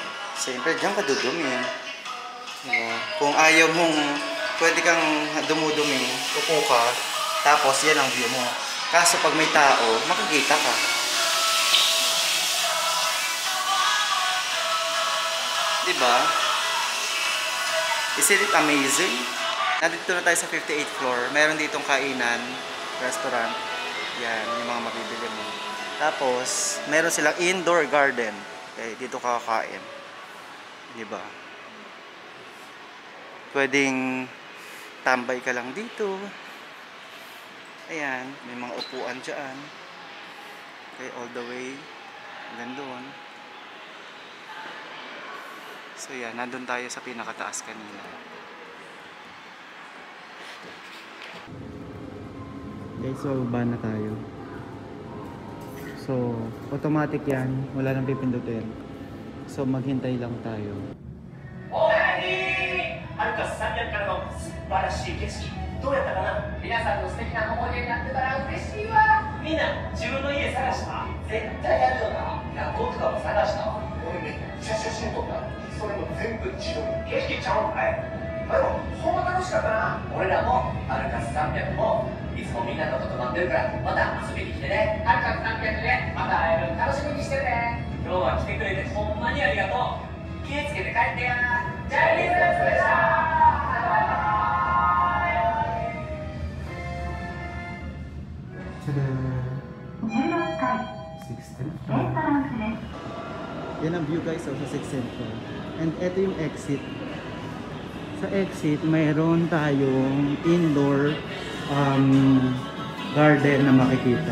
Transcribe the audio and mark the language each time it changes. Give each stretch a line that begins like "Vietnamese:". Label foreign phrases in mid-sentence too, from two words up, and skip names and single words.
Filipino: Siyempre, diyan ka dudumi. Diba? Kung ayaw mong, pwede kang dumudumi, upo ka, tapos yan ang view mo. Kaso pag may tao, makikita ka. Diba?
English: Isn't it amazing?
Filipino: Nandito na tayo sa 58th floor. Meron ditong kainan, restaurant. Yan, yung mga mabibili mo. Tapos, meron silang
English: indoor garden.
Filipino: Okay, dito ka kakain. Diba? Pwedeng tambay ka lang dito. Ayan, may mga upuan dyan.
English: Okay, all the way.
Filipino: Hanggang doon. So yan, nandun tayo sa pinakataas kanina. Okay, so baba na tayo. So, automatic yan. Wala nang pipindutin. So, maghintay lang tayo. Alrighty!
Japanese: はるか300からの素晴らしい景色どうやったかな皆さんの素敵な思い出になってたら嬉しいわみんな自分の家探した絶対あるよな学校とかも探したわ俺めっちゃ写真撮ったそれも全部自撮り景色ちゃうんかいでもほんま楽しかったな俺らもはるか300もいつもみんなのこと待ってるからまた遊びに来てねはるか300でまた会える楽しみにしてるね今日は来てくれてほんまにありがとう気をつけて帰ってやジャニーズでした
Filipino: Yan ang
English: view guys,
Filipino: sa 16th floor. And ito yung exit. Sa exit, mayroon tayong
English: indoor garden
Filipino: na makikita.